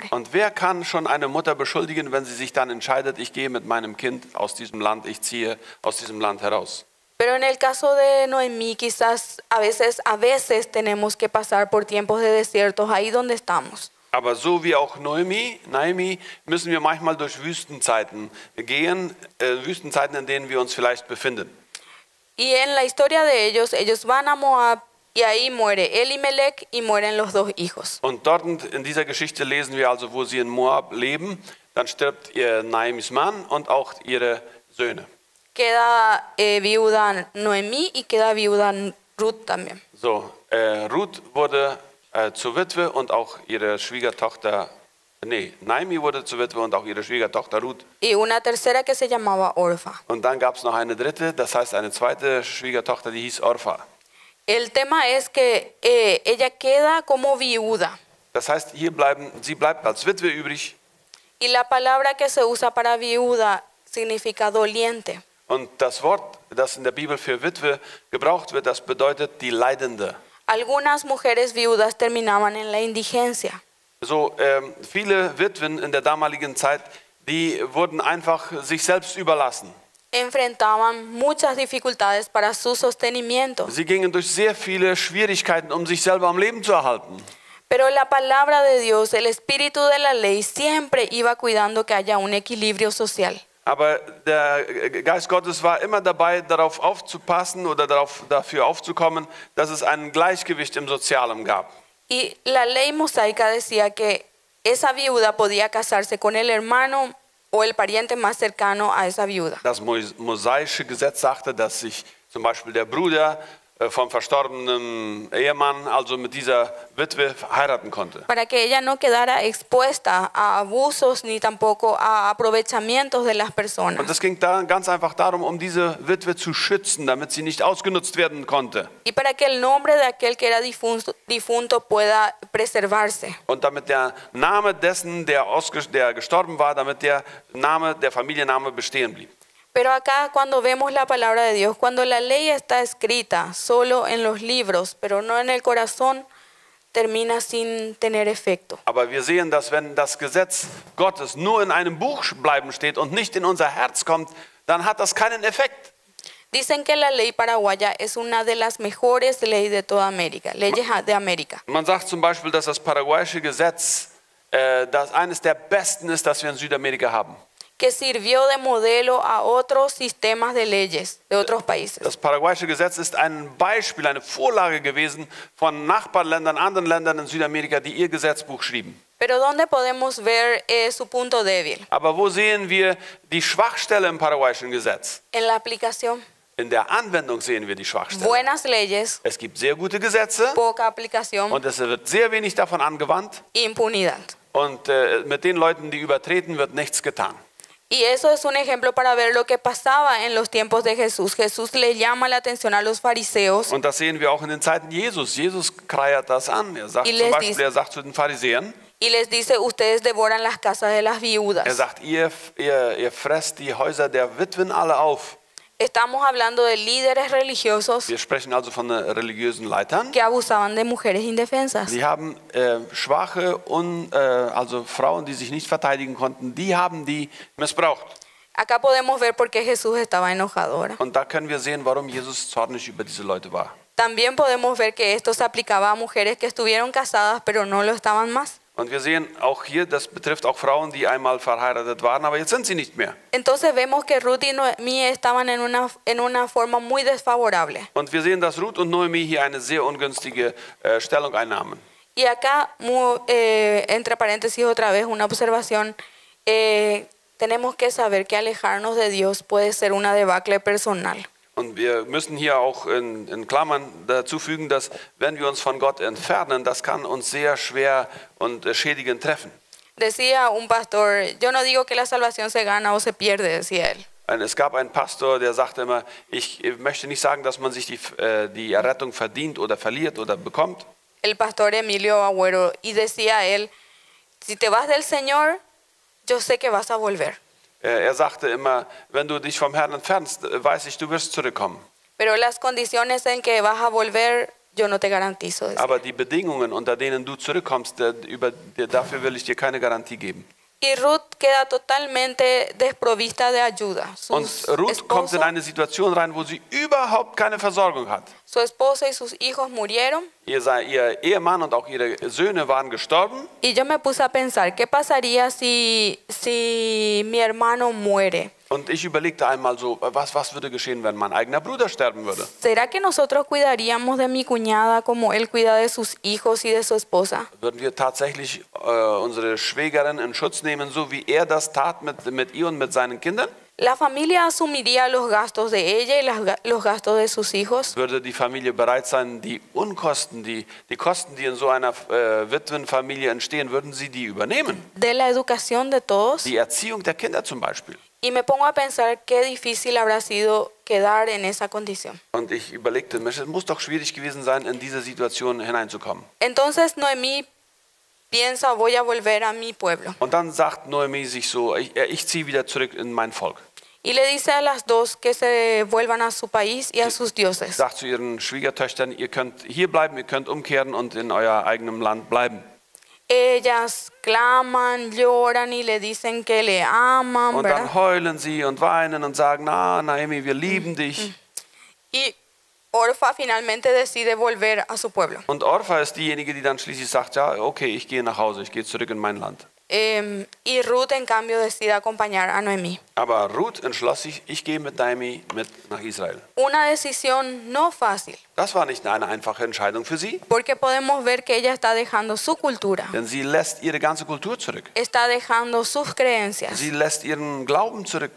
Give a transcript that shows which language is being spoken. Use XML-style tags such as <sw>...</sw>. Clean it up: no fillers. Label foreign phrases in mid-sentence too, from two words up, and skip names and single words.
<de>Und wer kann schon eine Mutter beschuldigen, wenn sie sich dann entscheidet, ich gehe mit meinem Kind aus diesem Land, ich ziehe aus diesem Land heraus?</de> <es>Pero en el caso de Noemí, quizás a veces tenemos que pasar por tiempos de desiertos ahí donde estamos.</es> <de>Aber so wie auch Naomi müssen wir manchmal durch Wüstenzeiten gehen, Wüstenzeiten, in denen wir uns vielleicht befinden.</de> <es>Y en la historia de ellos van a Moab y ahí muere Elimelech y mueren los 2 hijos.</es> <de>Und dort in dieser Geschichte lesen wir also, wo sie in Moab leben, dann stirbt ihr Naomis Mann und auch ihre Söhne.</de> <es>Queda viuda Noemí y queda viuda Ruth también.</es> <de>So, Ruth wurde zur Witwe und auch ihre Schwiegertochter, Naomi wurde zur Witwe und auch ihre Schwiegertochter Ruth.</de> <es>Y una tercera que se llamaba Orfa.</es> <de>Und dann gab es noch eine dritte, das heißt eine zweite Schwiegertochter, die hieß Orpha.</de> <es>El tema es que ella queda como viuda.</es> <de>Das heißt, sie bleibt als Witwe übrig.</de> <es>Y la palabra que se usa para viuda significa doliente.</es> <de>Und das Wort, das in der Bibel für Witwe gebraucht wird, das bedeutet die Leidende.</de> <es>Algunas mujeres viudas terminaban en la indigencia.</es> <de>So, viele Witwen in der damaligen Zeit, die wurden einfach sich selbst überlassen.</de> <es>Enfrentaban muchas dificultades para su sostenimiento.</es> <de>Sie gingen durch sehr viele Schwierigkeiten, um sich selber am Leben zu erhalten.</de> <es>Pero la palabra de Dios, el espíritu de la ley, siempre iba cuidando que haya un equilibrio social.</es> <de>Aber der Geist Gottes war immer dabei, darauf aufzupassen oder dafür aufzukommen, dass es ein Gleichgewicht im Sozialen gab.</de> <es>Y la ley mosaica decía que esa viuda podía casarse con el hermano o el pariente más cercano a esa viuda.</es> <de>Das mosaische Gesetz sagte, dass sich zum Beispiel der Bruder vom verstorbenen Ehemann, also mit dieser Witwe heiraten konnte.</de> <es>para que ella no quedara expuesta a abusos ni tampoco a aprovechamientos de las</es> <de>Und</de> <es>personas.</es> <de>es ging da ganz einfach darum, um diese Witwe zu schützen, damit sie nicht ausgenutzt werden konnte.</de> <es>Y para que el nombre de aquel que era difunto pueda preservarse.</es> <de>Und damit der Name dessen, der gestorben war, damit der Familienname bestehen blieb.</de> <es>Pero acá cuando vemos la palabra de Dios, cuando la ley está escrita solo en los libros, pero no en el corazón, termina sin tener efecto.</es> <de>Aber wir sehen, dass wenn das Gesetz Gottes nur in einem Buch bleiben steht und nicht in unser Herz kommt, dann hat das keinen Effekt.</de> <es>Dicen que la ley paraguaya es una de las mejores leyes de toda América, leyes de América.</es> <de>Man sagt zum Beispiel, dass das paraguayische Gesetz eines der besten ist, das wir in Südamerika haben.</de> <es>Que sirvió de modelo a otros sistemas de leyes de otros países.</es> <de>Das paraguayische Gesetz ist ein Beispiel, eine Vorlage gewesen von Nachbarländern, anderen Ländern in Südamerika, die ihr Gesetzbuch schrieben.</de> <es>Pero ¿dónde podemos ver su punto débil?</es> <de>Aber wo sehen wir die Schwachstelle im paraguayischen Gesetz?</de> <es>En la aplicación.</es> <de>In der Anwendung sehen wir die Schwachstelle.</de> <es>Buenas leyes,</es> <de>Es gibt sehr gute Gesetze</de> <es>poca aplicación,</es> <de>und es wird sehr wenig davon angewandt.</de> <es>impunidad.</es> <de>Und mit den Leuten, die übertreten, wird nichts getan.</de> <es>Y eso es un ejemplo para ver lo que pasaba en los tiempos de Jesús. Jesús le llama la atención a los fariseos</es> <de>Und das sehen wir auch in den Zeiten Jesus. Jesus kreiert das an. Er sagt zum Beispiel, er sagt zu den Pharisäern,</de> <es>y les dice, ustedes devoran las casas de las viudas.</es> <de>er sagt, ihr fresst die Häuser der Witwen alle auf.</de> <es>Estamos hablando de líderes religiosos</es> <de>Wir sprechen also von religiösen Leitern.</de> <es>que abusaban de mujeres indefensas.</es> <de>Die haben schwache, also Frauen, die sich nicht verteidigen konnten, die haben die missbraucht.</de> <es>Acá podemos ver por qué Jesús estaba enojado ahora.</es> <de>Und da können wir sehen, warum Jesus zornig über diese Leute war.</de> <es>También podemos ver que esto se aplicaba a mujeres que estuvieron casadas pero no lo estaban más.</es> <de>Und wir sehen auch hier, das betrifft auch Frauen, die einmal verheiratet waren, aber jetzt sind sie nicht mehr.</de> <es>Entonces vemos que Ruth y Noemí estaban en una forma muy desfavorable.</es> <de>Und wir sehen, dass Ruth und Noemi hier eine sehr ungünstige Stellung einnahmen.</de> <es>Y acá, entre paréntesis otra vez, una observación, tenemos que saber que alejarnos de Dios puede ser una debacle personal.</es> <de>Und wir müssen hier auch in Klammern dazu fügen, dass wenn wir uns von Gott entfernen, das kann uns sehr schwer und schädigend treffen.</de> <es>Decía un pastor, yo no digo que la salvación se gana o se pierde, decía él.</es> <de>Es gab einen Pastor, der sagte immer, ich möchte nicht sagen, dass man sich die Errettung verdient oder verliert oder bekommt.</de> <es>El pastor Emilio Agüero, y decía él, si te vas del Señor, yo sé que vas a volver.</es> <de>Er sagte immer, wenn du dich vom Herrn entfernst, weiß ich, du wirst zurückkommen.</de> <es>Pero las condiciones en que vas a volver, yo no te garantizo. Decía.</es> <de>Aber die Bedingungen, unter denen du zurückkommst, dafür will ich dir keine Garantie geben.</de> <es>Y Ruth queda totalmente desprovista de ayuda.</es> <de>Und Ruth kommt in eine Situation rein, wo sie überhaupt keine Versorgung hat.</de> <es>Su esposo y sus hijos murieron.</es> <de>Ihr Ehemann und auch ihre Söhne waren gestorben.</de> <es>Y yo me puse a pensar, ¿qué pasaría si mi hermano muere?</es> <de>Und ich überlegte einmal so, was würde geschehen, wenn mein eigener Bruder sterben würde?</de> <es>¿Será que nosotros cuidaríamos de mi cuñada como él cuida de sus hijos y de su esposa?</es> <de>Würden wir tatsächlich unsere Schwägerin in Schutz nehmen, so wie er das tat mit ihr und mit seinen Kindern?</de> <es>¿La familia asumiría los gastos de ella y los gastos de sus hijos?</es> <de>Würde die Familie bereit sein, die Unkosten, die Kosten, die in so einer Witwenfamilie entstehen, würden sie die übernehmen?</de> <es>¿De la educación de todos?</es> <de>Die Erziehung der Kinder zum Beispiel.</de> <es>Y me pongo a pensar qué difícil habrá sido quedar en esa condición.</es> <de>Und ich überlegte, es muss doch schwierig gewesen sein, in diese Situation hineinzukommen.</de> <es>Entonces Noemí piensa, voy a volver a mi pueblo.</es> <de>Und dann sagt Noemi sich so, ich ziehe wieder zurück in mein Volk.</de> <es>Y le dice a las dos que se vuelvan a su país y a sus dioses.</es> <de>Sagt zu ihren Schwiegertöchtern, ihr könnt hier bleiben, ihr könnt umkehren und in euer eigenem Land bleiben.</de> <es>Ellas claman, lloran y le dicen que le aman,</es> <de>Und</de> <es>¿verdad?</es> <de>dann heulen sie und weinen und sagen, Naomi, wir lieben dich.</de> <es>Y Orfa finalmente decide volver a su pueblo.</es> <de>Und Orpha ist diejenige, die dann schließlich sagt, ja, okay, ich gehe nach Hause, ich gehe zurück in mein Land.</de> <es>Y Ruth, en cambio, decide acompañar a Noemí.</es> <de>Aber Ruth entschloss sich, ich gehe mit Naomi mit nach Israel.</de> <es>Una decisión no fácil,</es> <de>Das war nicht eine einfache Entscheidung für sie,</de> <es>porque podemos ver que ella está dejando su cultura,</es> <de>denn sie lässt ihre ganze Kultur zurück.</de> <es>está dejando sus creencias,</es> <de>Sie lässt ihren Glauben zurück,</de>